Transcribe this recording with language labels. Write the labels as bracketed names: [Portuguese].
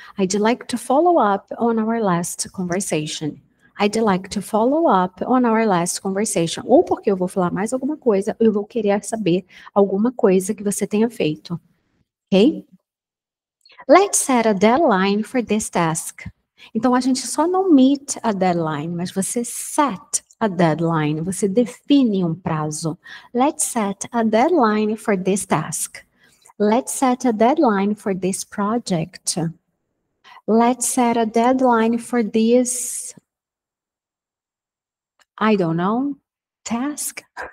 [English] I'd like to follow up on our last conversation. I'd like to follow up on our last conversation. [Portuguese] Ou porque eu vou falar mais alguma coisa, eu vou querer saber alguma coisa que você tenha feito. Ok? [English] Let's set a deadline for this task. [Portuguese] Então, a gente só não [English] meet a deadline, [Portuguese] mas você [English] set a deadline, [Portuguese] você define um prazo. [English] Let's set a deadline for this task. Let's set a deadline for this project. Let's set a deadline for this, I don't know, task.